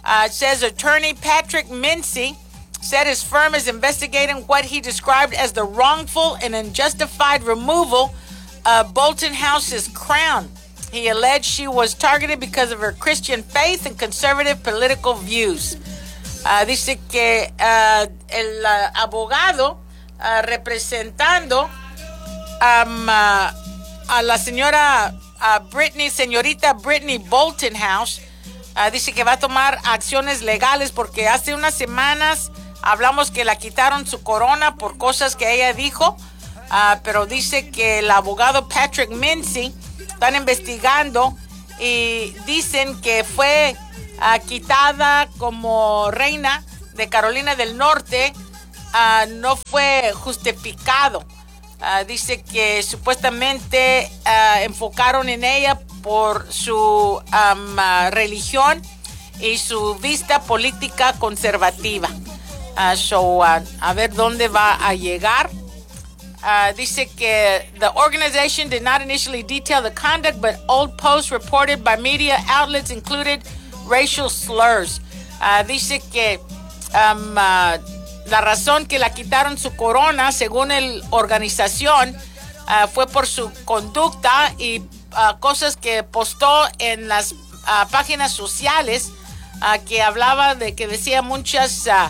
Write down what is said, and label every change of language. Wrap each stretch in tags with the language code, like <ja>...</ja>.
<en>Says attorney Patrick Mincy said his firm is investigating what he described as the wrongful and unjustified removal of Bolton House's crown. He alleged she was targeted because of her Christian faith and conservative political views.</en> <es>Dice que el abogado representando a la señora señorita Brittany Bolton House, dice que va a tomar acciones legales porque hace unas semanas hablamos que la quitaron su corona por cosas que ella dijo, pero dice que el abogado Patrick Mincy están investigando y dicen que fue quitada como reina de Carolina del Norte, no fue justificado. Dice que supuestamente enfocaron en ella por su religión y su vista política conservativa. A ver dónde va a llegar. Dice que</es> <en>the organization did not initially detail the conduct, but old posts reported by media outlets included racial slurs.</en> <es>Dice que la razón que la quitaron su corona, según la organización, fue por su conducta y cosas que postó en las páginas sociales, que hablaba de que decía muchas</es>